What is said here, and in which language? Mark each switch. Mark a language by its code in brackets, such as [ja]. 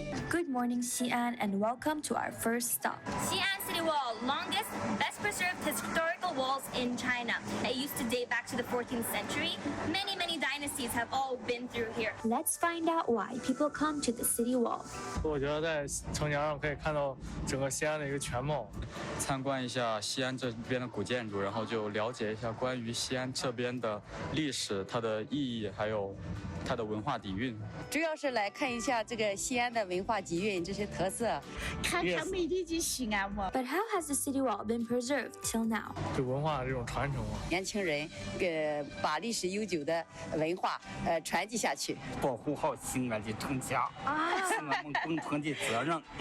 [en] Good morning, Xi'an, and welcome to our first stop. Xi'an City Wall, longest, best preserved historical walls in China. It used to date back to the 14th century. Many, many dynasties have all been through here. Let's find out why people come to the city wall. [zh] 我觉得在城墙上可以看到整个西安的一个全貌，参观一下西安这边的古建筑，然后就了解一下关于西安这边的历史、它的意义，还有它的文化底蕴。主要是来看一下这个西安的文化底蕴这些特色，看看美丽的西安嘛。 [en] But how has the city wall been preserved till now? [zh] 对文化的这种传承嘛。年轻人把历史悠久的文化传递下去，保护好西安的城墙，是我们共同的责任。